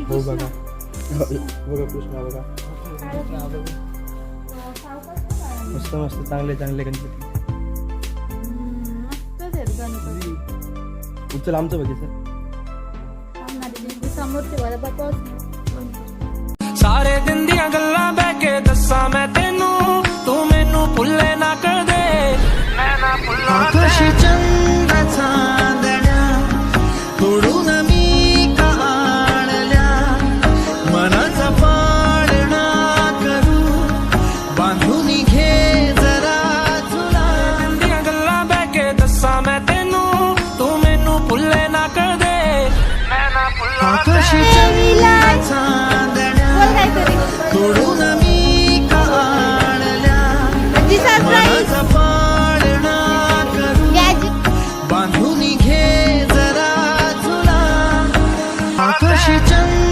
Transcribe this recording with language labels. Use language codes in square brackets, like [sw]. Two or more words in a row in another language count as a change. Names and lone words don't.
[mr] हो कृष्ण. बघा कृष्णा बघा मस्त मस्त चांगले चांगले गणपती. मस्तच आहेत गणपती. उचल आमचं बघितलं समोर ठेवायला बघ. [pa] ਸਾਰੇ ਦਿਨ ਦੀਆਂ ਗੱਲਾਂ ਬਹਿ ਕੇ ਦੱਸਾਂ ਮੈਂ ਤੈਨੂੰ ਤੂੰ ਮੈਨੂੰ ਭੁੱਲੇ ਨਾ ਕਰ ਦੇ ਮੈਂ ਨਾ ਭੁੱਲਾਂ [mr] आकाशी चंद ਚਾंदण्या तोडून मी का आणल्या मनाचा पाळणा करू बांधून घे जरा तुला [pa] ਦਿਨ ਦੀਆਂ ਗੱਲਾਂ ਬਹਿ ਕੇ ਦੱਸਾਂ ਮੈਂ ਤੈਨੂੰ ਤੂੰ ਮੈਨੂੰ ਭੁੱਲੇ ਨਾ ਕਰ ਦੇ ਮੈਂ ਨਾ ਭੁੱਲਾਂ [mr] आकाशी चंद चांदण्या तोडून मी का आणल्या मनाचा पाळणा करू बांधून घे जरा तुला आकाशी चंद